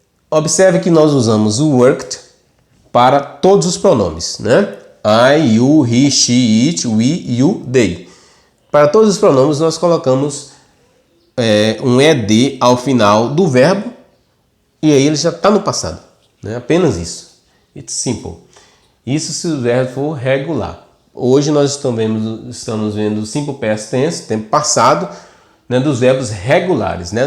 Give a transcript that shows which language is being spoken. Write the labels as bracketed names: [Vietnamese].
[Portuguese] Observe que nós usamos o worked para todos os pronomes, né? [English] I, you, he, she, it, we, you, they. [Portuguese] Para todos os pronomes nós colocamos um ed ao final do verbo e aí ele já está no passado, né? Apenas isso. [English] It's simple. [Portuguese] Isso se o verbo for regular. Hoje nós estamos vendo o simple past tense, tempo passado, né, dos verbos regulares, né?